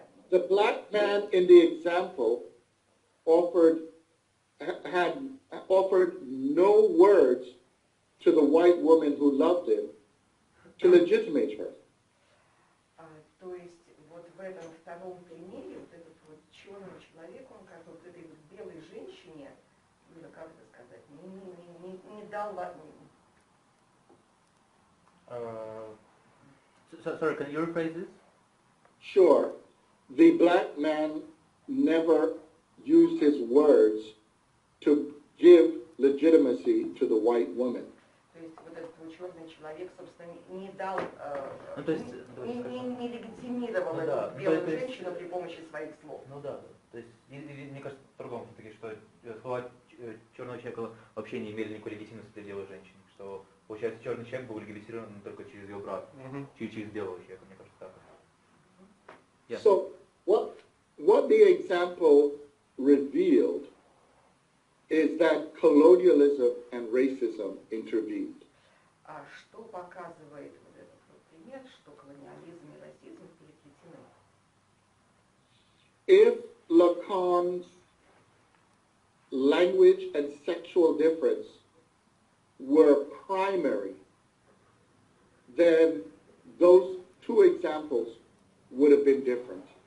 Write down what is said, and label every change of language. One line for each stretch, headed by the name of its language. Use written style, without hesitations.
English: The black man in the example offered no words to the white woman who loved him to legitimate her.
Russian: То есть вот в этом втором примере вот этот вот черный человек, он как вот этой вот белой женщине, как это сказать, не дал.
English: Sorry, can you rephrase this? Sure. The black man never used his words to give legitimacy to the white woman.
Russian: То есть вот этот вот черный человек, собственно, не дал, не легитимировал эту белую женщину при помощи своих слов. Ну да, то есть, мне кажется, по-другому все-таки, что слова черного человека вообще не имели никакой легитимности для белой женщины, что, получается, черный человек был легализирован только через ее брата, через белого человека, мне кажется, так.
English: Yeah. So what the example revealed is that colonialism and racism intervened.
Russian: Что показывает вот этот вот пример, что колониализм и расизм переплетены?
English: If Lacan's language and sexual difference were primary, then those two examples would have been different.